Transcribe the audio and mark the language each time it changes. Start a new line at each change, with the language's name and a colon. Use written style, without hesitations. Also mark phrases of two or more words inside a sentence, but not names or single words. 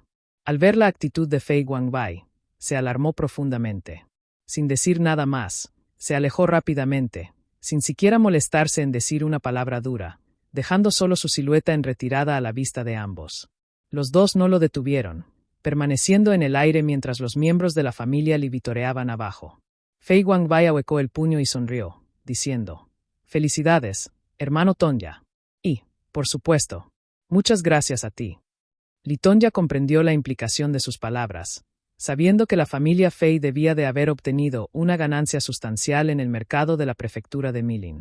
Spanish: Al ver la actitud de Fei Guangbai, se alarmó profundamente. Sin decir nada más, se alejó rápidamente, sin siquiera molestarse en decir una palabra dura, dejando solo su silueta en retirada a la vista de ambos. Los dos no lo detuvieron, permaneciendo en el aire mientras los miembros de la familia Li vitoreaban abajo. Fei Guangbai ahuecó el puño y sonrió, diciendo: «Felicidades, hermano Tonya. Y, por supuesto, muchas gracias a ti». Litonja comprendió la implicación de sus palabras, sabiendo que la familia Fei debía de haber obtenido una ganancia sustancial en el mercado de la prefectura de Milin.